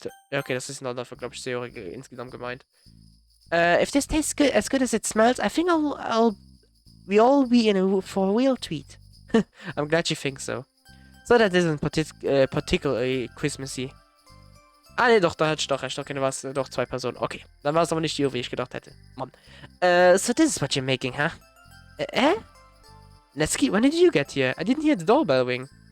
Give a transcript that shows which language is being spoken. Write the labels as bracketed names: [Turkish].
[German] Okay, das ist noch dafür, glaube ich, Sayori insgesamt gemeint. [English] If this tastes as good as it smells, I think we all be in for a real treat. I'm glad you think so. So that isn't particularly Christmassy. [German] Ah ne, doch, da hatte ich doch recht. Okay, da war es doch 2 Personen. Okay, dann war es aber nicht die, wie ich gedacht hätte. Mann. [English] So this is what you're making, huh? Natsuki, when did you get here? I didn't hear the doorbell ring.